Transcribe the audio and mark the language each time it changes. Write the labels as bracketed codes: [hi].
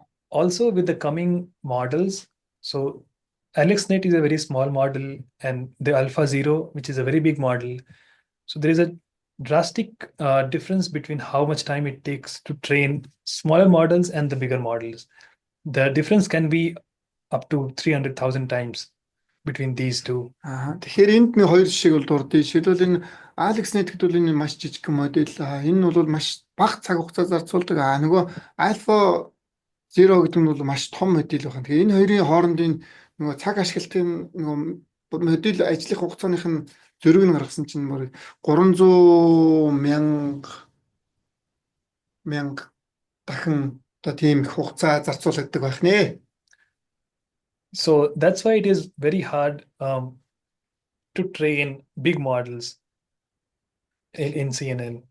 [en] Also with the coming models, so AlexNet is a very small model and the AlphaZero, which is a very big model. So there is a drastic difference between how much time it takes to train smaller models and the bigger models. The difference can be up to 300,000 times between these two. [mn] Тэгэхээр энд нэг хоёр жишээг бол дурдъя. Жишээлбэл энэ AlexNet гэдэг бол энэ маш жижиг модель. Энэ бол маш бага цаг хугацаа зарцуулдаг. Нөгөө AlphaZero гэдэг нь бол маш том модель байна. Тэгэхээр энэ хоёрын хоорондын нөгөө цаг ашиглалтын нөгөө модель ажлын хугацааных нь зөрийг нь гаргасан чинь бүр 300 мянга дахин одоо тийм хугацаа зарцуулдаг байх нэ. [en] So that's why it is very hard to train big models in CNN.